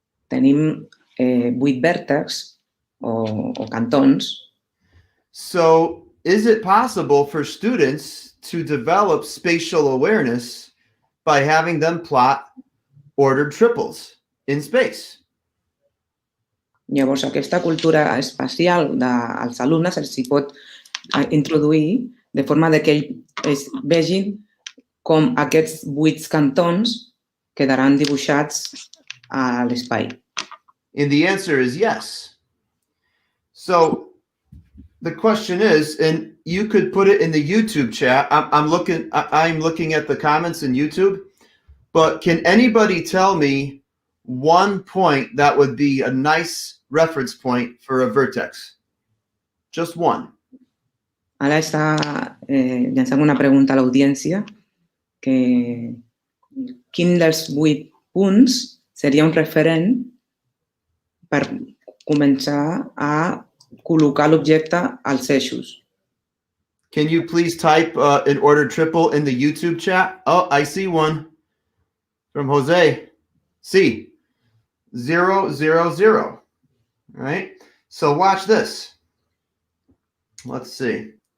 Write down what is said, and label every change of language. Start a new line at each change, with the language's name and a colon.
Catalan: Tenim 8 vèrtexs o cantons.
English: So, is it possible for students to develop spatial awareness by having them plot ordered triples in space?
Catalan: Llavors, aquesta cultura espacial dels alumnes els hi pot introduir de forma que ells vegin com aquests 8 cantons quedaran dibuixats a l'espai.
English: And the answer is yes. So the question is, and you could put it in the YouTube chat. I'm looking at the comments in YouTube, but can anybody tell me one point that would be a nice reference point for a vertex? Just one.
Catalan: Ara està llançant una pregunta a l'audiència que quin dels 8 punts seria un referent per començar a col·locar l'objecte als eixos.
English: Can you please type an ordered triple in the YouTube chat? Oh, I see one from Jose. C, 0, 0, 0. All right. So watch this. Let's see.